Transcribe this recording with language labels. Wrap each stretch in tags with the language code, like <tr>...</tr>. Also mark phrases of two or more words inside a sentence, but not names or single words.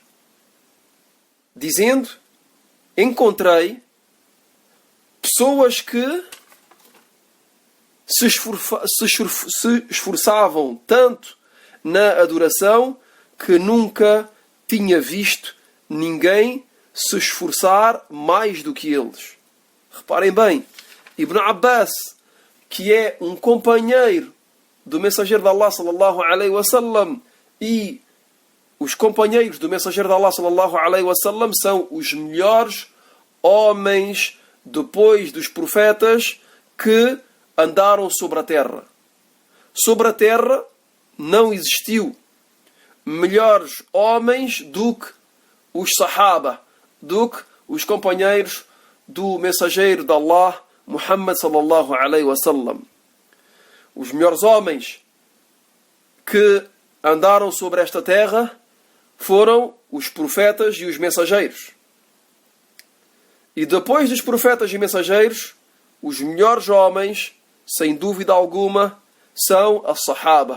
<pt>Dizendo, encontrei pessoas que se esforçavam tanto na adoração que nunca tinha visto ninguém se esforçar mais do que eles. Reparem bem, Ibn Abbas, que é um companheiro do mensageiro de Allah</pt> <ar>صلى الله عليه وسلم,</ar> <pt>e os companheiros do mensageiro de Allah</pt> <ar>صلى الله عليه وسلم</ar> <pt>são os melhores homens depois dos profetas que andaram sobre a terra. Sobre a terra não existiu melhores homens do que os Sahaba, do que os companheiros do mensageiro de Allah, Muhammad</pt> <ar>صلى الله عليه وسلم.</ar> <pt>Os melhores homens que andaram sobre esta terra foram os profetas e os mensageiros. E depois dos profetas e mensageiros, os melhores homens, sem dúvida alguma, são as Sahaba.</pt>